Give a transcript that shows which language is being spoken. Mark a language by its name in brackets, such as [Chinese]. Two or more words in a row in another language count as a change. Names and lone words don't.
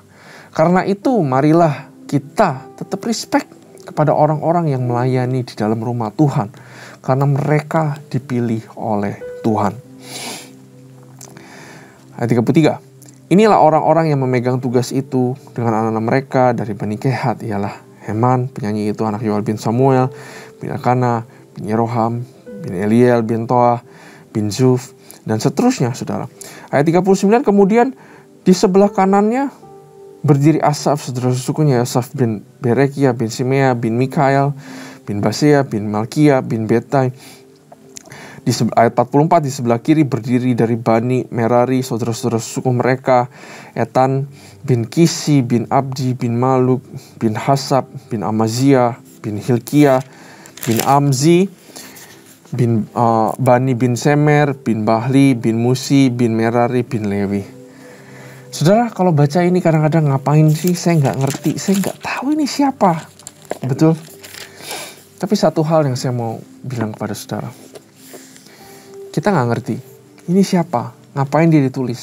[Indonesian] Karena itu, marilah kita tetap respect kepada orang-orang yang melayani di dalam rumah Tuhan. Karena mereka dipilih oleh Tuhan. Ayat 33. Inilah orang-orang yang memegang tugas itu dengan anak-anak mereka dari Bani Kehat, ialah Heman, penyanyi itu anak Yoel bin Samuel, bin Elkanah, bin Yeroham, bin Eliel, bin Toah, bin Zuf, dan seterusnya, saudara. Ayat 39, kemudian di sebelah kanannya berdiri Asaf, saudara sukunya, Asaf bin Berekia, bin Simea, bin Mikael, bin Basea, bin Malkia, bin Betai. Di Ayat 44, di sebelah kiri berdiri dari Bani Merari, saudara-saudara suku mereka, Etan bin Kisi, bin Abdi, bin Maluk, bin Hasab, bin Amazia, bin Hilkiah, bin Amzi, bin Bani bin Semer, bin Bahli, bin Musi, bin Merari, bin Lewi. Saudara, kalau baca ini kadang-kadang ngapain sih? Saya nggak ngerti, saya nggak tahu ini siapa. Betul? Tapi satu hal yang saya mau bilang kepada saudara. Kita nggak ngerti, ini siapa? Ngapain dia ditulis?